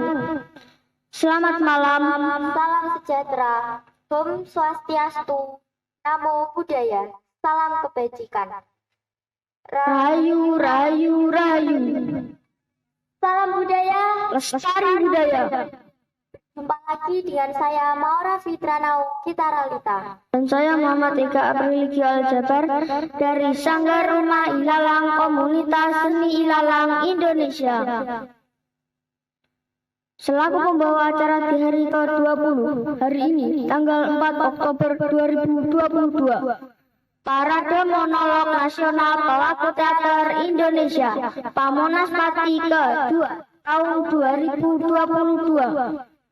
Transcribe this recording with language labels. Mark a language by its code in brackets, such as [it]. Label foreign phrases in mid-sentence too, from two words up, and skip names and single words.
[id] Selamat malam. Salam sejahtera, [ban] Om Swastiastu, [pi] Namo Buddhaya, [id] salam kebajikan. Rahayu, rahayu, rahayu. Salam budaya. Lestari budaya. Jumpa lagi dengan saya Maura Fitranau Kitaralita. Dan saya Muhammad Eka Apriligi Aljabar dari Sanggar Rumah Ilalang Komunitas Seni Ilalang Indonesia. Selaku pembawa acara di hari ke-20 hari ini, tanggal 4 Oktober 2022, Parade Monolog Nasional Pelaku Teater Indonesia Pamonas Pati ke-2 tahun 2022.